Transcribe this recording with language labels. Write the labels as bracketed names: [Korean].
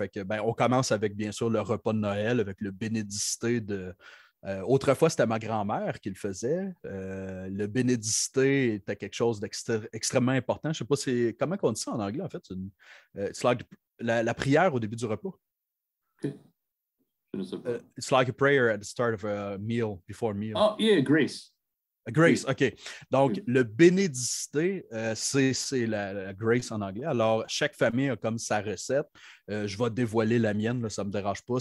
[French] Fait que, on commence avec, bien sûr, le repas de Noël, avec le bénédicité de. Autrefois, c'était ma grand-mère qui le faisait. Le bénédicité était quelque chose d'extrêmement important. Je ne sais pas comment on dit ça en anglais, en fait. C'est like la prière au début du repas. Okay. Je ne sais pas. [English] It's like a prayer at the start of a meal, before a meal. Oh, yeah, grace. Grace, OK. [French] Donc, le bénédicité, c'est la grace en anglais. Alors, chaque famille a comme sa recette. Je vais dévoiler la mienne, là, ça ne me dérange pas.